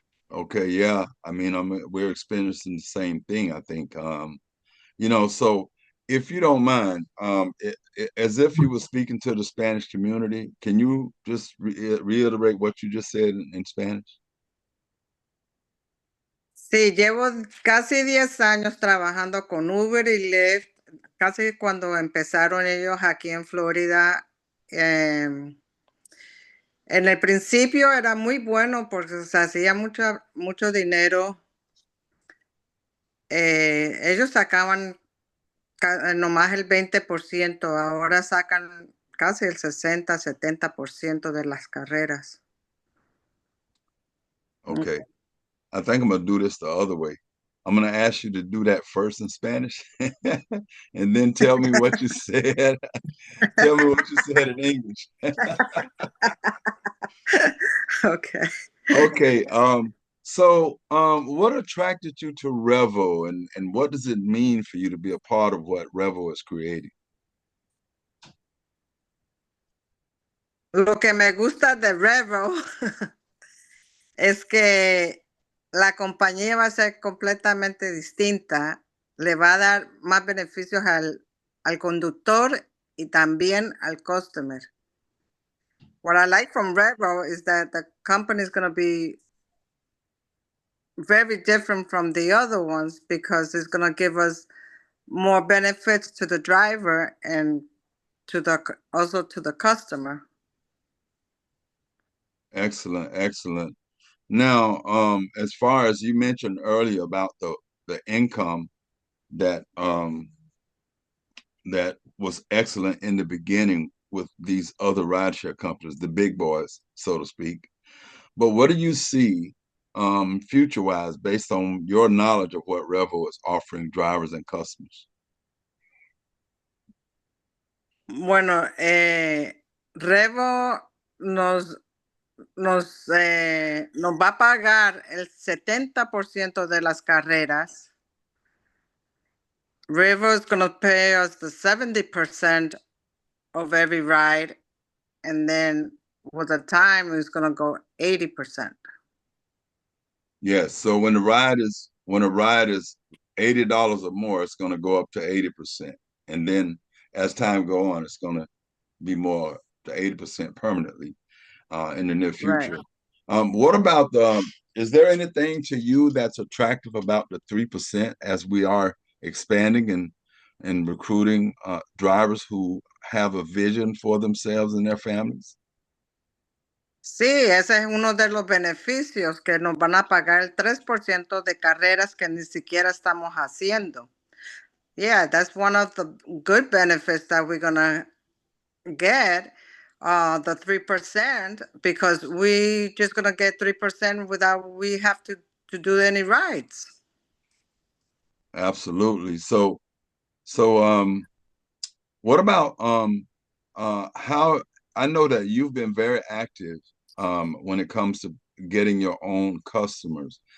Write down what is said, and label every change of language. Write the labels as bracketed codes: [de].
[en] Okay, yeah. I mean, we're experiencing the same thing, I think. So if you don't mind, as if you were speaking to the Spanish community, can you just reiterate what you just said in Spanish? [es] Sí, llevo casi 10 años trabajando con Uber y Lyft, casi cuando empezaron ellos aquí en Florida. En el principio era muy bueno porque se hacía mucho dinero. Ellos sacaban nomás el 20%, ahora sacan casi el 60-70% de las carreras. [en] Okay. I think I'm gonna do this the other way. I'm gonna ask you to do that first in Spanish, and then tell me what you said. Tell me what you said in English. Okay. Okay. So what attracted you to Revo, and what does it mean for you to be a part of what Revo is creating? [es] Lo que me gusta de Revo es que la compañía va a ser completamente distinta, le va a dar más beneficios al conductor y también al customer. [en] What I like from Revo is that the company is going to be very different from the other ones because it's going to give us more benefits to the driver and also to the customer. Excellent, excellent. Now, as far as you mentioned earlier about the income that that was excellent in the beginning with these other rideshare companies, the big boys, so to speak. But what do you see future-wise based on your knowledge of what Revo is offering drivers and customers? [es] Bueno, Revo nos va a pagar el 70% de las carreras. [en] Revo is going to pay us the 70% of every ride, and then with the time, it's going to go 80%. Yes. So when a ride is $80 or more, it's going to go up to 80%, and then as time go on, it's going to be more to 80% permanently in the near future. Right. What about is there anything to you that's attractive about the 3% as we are expanding and recruiting drivers who have a vision for themselves and their families? [es] Sí, ese es uno de los beneficios que nos van a pagar el 3% de carreras que ni siquiera estamos haciendo. [en] Yeah, that's one of the good benefits that we're going to get, the 3%, because we just going to get 3% without we have to do any rides. Absolutely. So what about how I know that you've been very active when it comes to getting your own customers.